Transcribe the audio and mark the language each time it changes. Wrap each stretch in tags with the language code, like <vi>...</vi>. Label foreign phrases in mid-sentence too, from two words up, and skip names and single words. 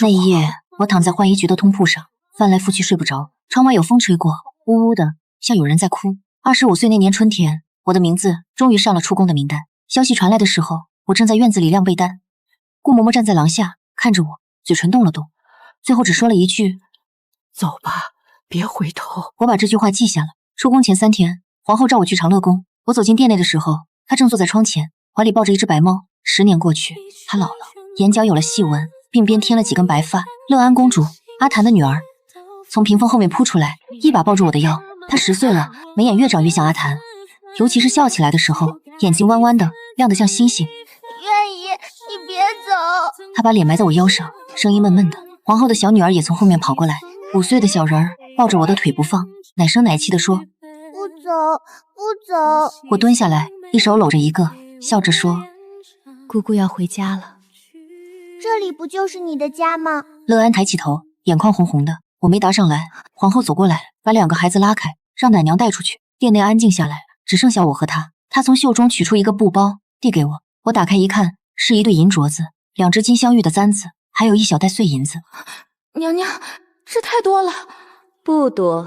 <zh>那一夜，我躺在浣衣局的通鋪上，翻來覆去睡不着。窗外有風吹過，嗚嗚的，像有人在哭。25歲那年春天，我的名字終於上了出宮的名單。消息傳來的時候，我正在院子裡晾被單。顧嬤嬤站在廊下看着我，嘴唇動了動，最後只說了一句： 走吧，別回頭。我把這句話記下了。出宮前3天，皇後召我去長樂宮。我走進殿內的時候，她正坐在窗前，懷裡抱着一隻白貓。10年過去，她老了，眼角有了細紋，鬢邊添了幾根白髮。樂安公主，阿檀的女兒，從屏風後面撲出來，一把抱住我的腰。她10歲了，眉眼越長越像阿檀，尤其是笑起來的時候，眼睛彎彎的，亮得像星星。願意，你別走。她把臉埋在我腰上，聲音悶悶的。皇後的小女兒也從後面跑過來，5歲的小人兒抱着我的腿不放，奶聲奶氣地說： 不走，不走。我蹲下来，一手搂着一个，笑着说：“ 姑姑要回家了。” 这里不就是你的家吗？乐安抬起头，眼眶红红的。我没答上来，皇后走過來，把2個孩子拉開，讓奶娘帶出去。店內安靜下來，只剩下我和她。她從袖中取出一個布包，遞給我。我打開一看，是一對銀鐲子，2隻金鑲玉的簪子，還有一小袋碎銀子。娘娘，這太多了。不多。</zh>